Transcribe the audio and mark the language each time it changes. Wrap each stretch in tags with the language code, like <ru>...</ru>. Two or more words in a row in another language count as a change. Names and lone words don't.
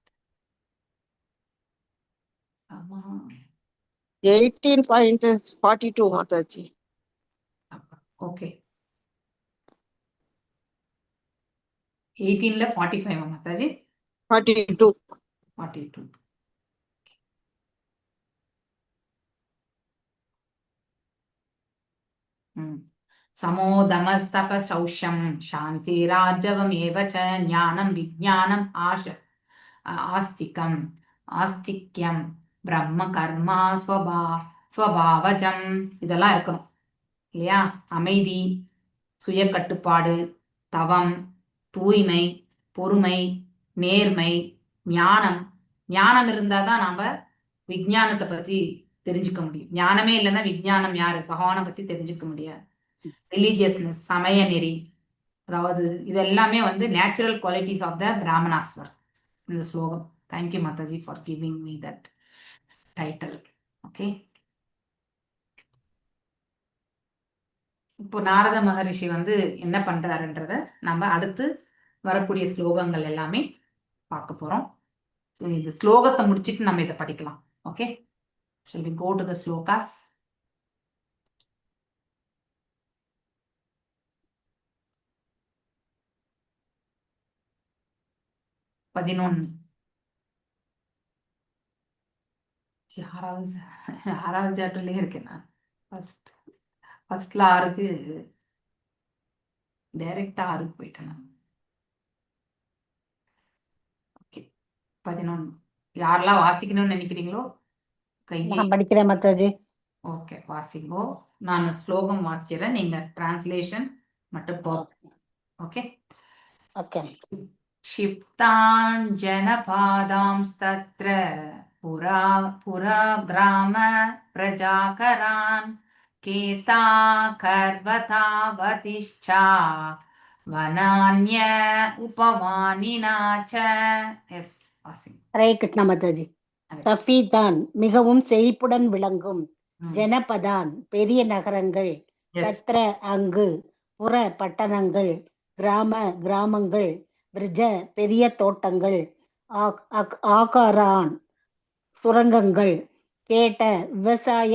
<ta>18.42 மாதாஜி. ஓகே, 18ல 45 மாதாஜி 42. 42.</ta> <sa>समोदमस्तप शौष्यं शान्तिराजवमेव च ज्ञानं विज्ञानम् आस्तिक्यं ब्रह्म कर्म स्वभावजम्</sa> <ta>இதெல்லாம் இருக்கணும் இல்லையா? அமைதி, சுய கட்டுப்பாடு, தவம், தூய்மை, பொறுமை, நேர்மை, ஞானம் இருந்தாதான் நாம விஞ்ஞானத்தை பத்தி தெரிஞ்சுக்க முடியும். ஞானமே இல்லைன்னா விஞ்ஞானம் யாரு? பகவானை பத்தி தெரிஞ்சுக்க முடியாது. ரிலீஜியஸ்னஸ், சமய நெறி, அதாவது இது எல்லாமே வந்து</ta> <en>natural qualities of the</en> <ta>பிராமணாஸ்வர் இந்த ஸ்லோகம்.</ta> <en>thank you Mataji for giving me that title.</en> <ta>ஓகே, இப்போ நாரத மகரிஷி வந்து என்ன பண்றாருன்றத நம்ம அடுத்து வரக்கூடிய ஸ்லோகங்கள் எல்லாமே பார்க்க போறோம். இந்த ஸ்லோகத்தை முடிச்சுட்டு நம்ம இதை படிக்கலாம். ஓகே,</ta> <en>shall we go to the slokas?</en> <ta>யாராவது சாப்டர்லயே இருக்கேன் நான். ஃபர்ஸ்ட்ல 6க்கு டைரக்டா 6க்கு போயிட்டேன் நான். ஓகே, 11 யாரெல்லாம் வாசிக்கணும்னு நினைக்கிறீங்களோ கையை. நான் படிக்கிறேன் மாதாஜி. ஓகே, வாசிங்கோ. நான் ஸ்லோகம் வாசிக்கிறேன், நீங்க டிரான்ஸ்லேஷன் மட்டும். ஓகே ஓகே.</ta> <sa>क्षिप्तान् जनपादांस्तत्र पुरा ग्राम प्रजाकरान् केता कर्वतावतिश्चा वनान्य उपमानिना च.</sa> <ta>எஸ் வாசிங். ஹரே கிருஷ்ணா மாதாஜி. சஃபீதான் கிரமமும் செழிப்புடன் விளங்கும், ஜனபதான் பெரிய நகரங்கள், தத்ர அங்கு, புற பட்டணங்கள், கிராமங்கள், விரஜ பெரிய தோட்டங்கள், ஆகாரான் சுரங்கங்கள், கேட்ட விவசாய</ta>